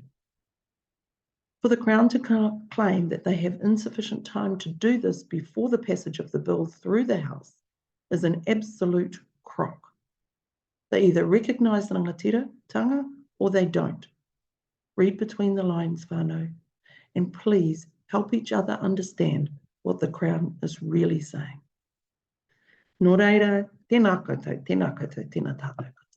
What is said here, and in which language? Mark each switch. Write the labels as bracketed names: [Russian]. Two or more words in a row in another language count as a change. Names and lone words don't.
[English] For the Crown to claim that they have insufficient time to do this before the passage of the bill through the House is an absolute crock. They either recognise rangatiratanga or they don't. Read between the lines, whānau, and please help each other understand what the Crown is really saying. [Māori] Nō reira, tēnā koutou, tēnā koutou, tēnā tātou.